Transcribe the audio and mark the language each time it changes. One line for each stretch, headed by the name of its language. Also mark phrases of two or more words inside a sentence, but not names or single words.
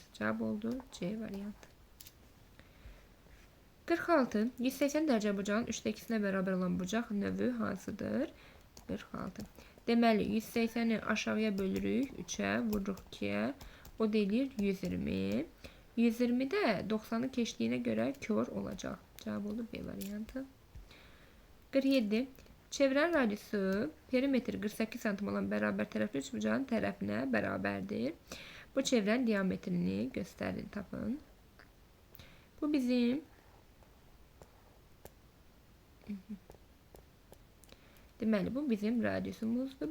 Azerbaijani: Cavab oldu C variantı. 46. 180 dərəcə bucağın 3'də 2'sinə bərabər olan bucaq növü hansıdır? 46. Deməli 180'i aşağıya bölürük 3'e, vururuq 2'ye. O deyilir 120. 120 de 90'ı keçdiyinə göre kör olacak. Cevap oldu B variantı. 47. Çevrən radiusu perimetri 48 cm olan beraber tərəfli üçbucağın tərəfinə bərabərdir. Bu çevrən diametrini göstərin, tapın. Bu bizim deməli bu bizim radiusumuzdur.